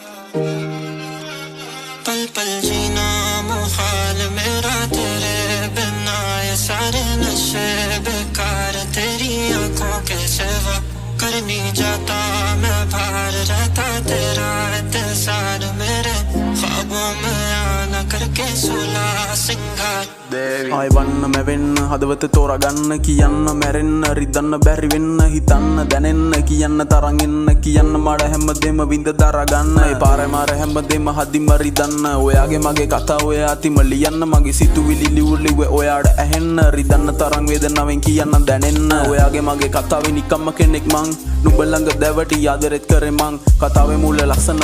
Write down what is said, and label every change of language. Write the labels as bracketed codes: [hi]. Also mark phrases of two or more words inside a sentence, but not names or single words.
[hi] पल पल जीना मुहाल मेरा तेरे बिना, ये सारे नशे बेकार तेरी आंखों के सिवा। कर नहीं जाता मैं बाहर रहता तेरा इंतजार, मेरे ख्वाबों में आना करके सुला सिंगार। [si] ආයවන්න මැවෙන්න හදවත තෝරගන්න කියන්න මැරෙන්න රිදන්න බැරි වෙන්න හිතන්න දැනෙන්න කියන්න තරං එන්න කියන්න මඩ හැමදේම විඳ දරගන්න ඒ පාරේ මාර හැමදේම හදිම රිදන්න ඔයාගේ මගේ කතා ඔයා අතිම ලියන්න මගේ සිතුවිලි ලිව්වේ ඔයාට ඇහෙන්න රිදන්න තරං වේදනාවෙන් කියන්න දැනෙන්න ඔයාගේ මගේ කතාවේ නිකම්ම කෙනෙක් මං නුඹ ළඟ දැවටි ආදරෙත් කරේ මං කතාවේ මුල ලස්සන